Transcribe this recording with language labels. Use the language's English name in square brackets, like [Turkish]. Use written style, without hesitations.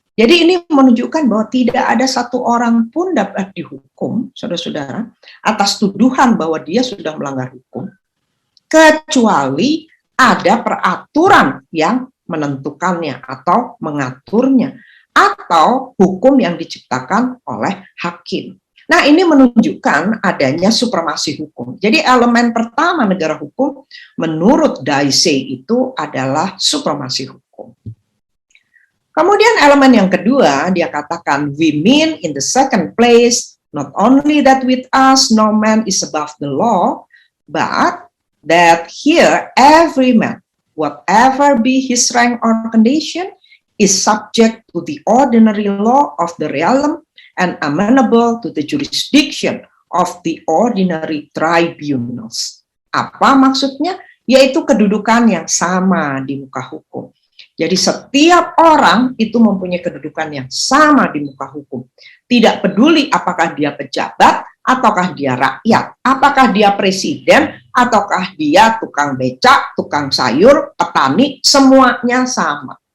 [Indonesian] Jadi ini menunjukkan bahwa tidak ada satu orang pun dapat dihukum, saudara-saudara, atas tuduhan bahwa dia sudah melanggar hukum, kecuali ada peraturan yang menentukannya atau mengaturnya, atau hukum yang diciptakan oleh hakim. Nah, ini menunjukkan adanya supremasi hukum. Jadi elemen pertama negara hukum menurut Dicey itu adalah supremasi hukum. Kemudian elemen yang kedua, dia katakan, [English] we mean in the second place, not only that with us no man is above the law, but that here every man, whatever be his rank or condition, is subject to the ordinary law of the realm and amenable to the jurisdiction of the ordinary tribunals. [Indonesian] Apa maksudnya? Yaitu kedudukan yang sama di muka hukum. Jadi setiap orang itu mempunyai kedudukan yang sama di muka hukum. Tidak peduli apakah dia pejabat, ataukah dia rakyat, apakah dia presiden, ataukah dia tukang becak, tukang sayur, petani, semuanya sama.